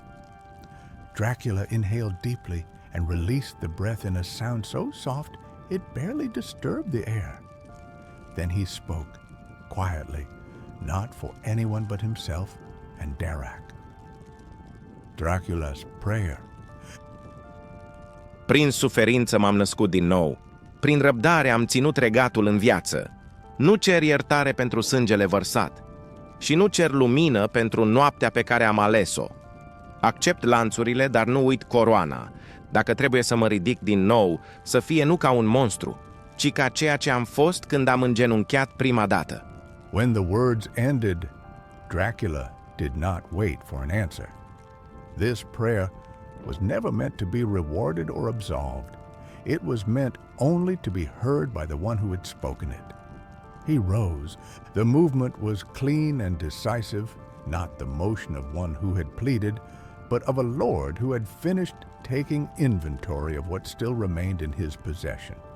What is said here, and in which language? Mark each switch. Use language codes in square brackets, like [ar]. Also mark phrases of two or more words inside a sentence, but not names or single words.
[en] Dracula inhaled deeply and released the breath in a sound so soft it barely disturbed the air. Then he spoke, quietly, not for anyone but himself and Darac. Dracula's prayer. [ro] Prin suferință m-am născut din nou. Prin răbdare am ținut regatul în viață. Nu cer iertare pentru sângele vărsat și nu cer lumină pentru noaptea pe care am ales-o. Accept lanțurile, dar nu uit coroana. Dacă trebuie să mă ridic din nou, să fie nu ca un monstru, ci ca ceea ce am fost când am îngenunchiat prima dată. [en] When the words ended, Dracula did not wait for an answer. This prayer was never meant to be rewarded or absolved. It was meant only to be heard by the one who had spoken it. He rose. The movement was clean and decisive, not the motion of one who had pleaded, but of a lord who had finished taking inventory of what still remained in his possession.